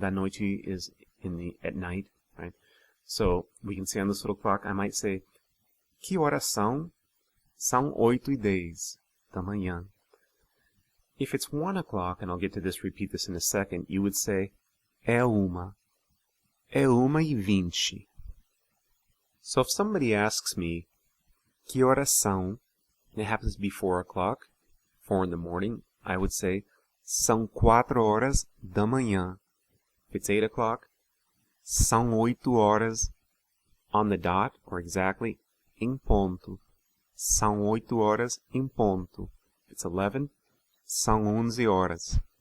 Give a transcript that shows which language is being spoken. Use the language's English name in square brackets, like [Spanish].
[Portuguese] Da noite [English] is at night, right? So we can say on this little clock, I might say, [Portuguese] que horas são? São 8:10 da manhã. [English] If it's 1 o'clock, and I'll get to this, repeat this in a second, you would say, [Portuguese] é 1:20. [English] So if somebody asks me, [Portuguese] que horas são? [English] And it happens to be 4 o'clock, 4 in the morning, I would say, [Portuguese] são 4 horas da manhã. [English] If it's 8 o'clock, [Portuguese] são 8 horas [English] on the dot, or exactly, [Portuguese] em ponto. São 8 horas em ponto. [English] If it's 11, [Portuguese] são 11 horas.